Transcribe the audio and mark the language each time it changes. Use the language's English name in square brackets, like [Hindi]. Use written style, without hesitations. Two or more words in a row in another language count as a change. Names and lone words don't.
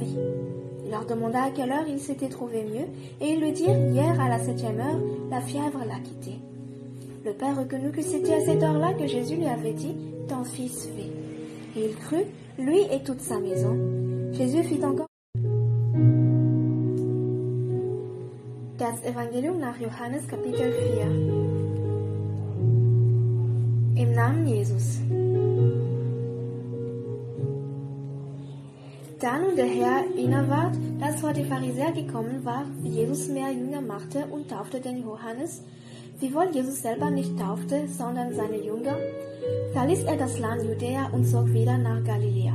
[French] » Il leur demanda à quelle heure il s'était trouvé mieux, et ils lui dirent, hier à la 7e heure, la fièvre l'a quitté. Le père reconnut que c'était à cette heure-là que Jésus lui avait dit, ton fils vit. Et il crut, lui et toute sa maison. Jésus fit encore. [German] Das Evangelium nach Johannes Kapitel 4. Im Namen Jesus. Da nun der Herr inne ward, dass vor die Pharisäer gekommen war, wie Jesus mehr Jünger machte und taufte den Johannes, wiewohl Jesus selber nicht taufte, sondern seine Jünger, verließ er das Land Judäa und zog wieder nach Galiläa.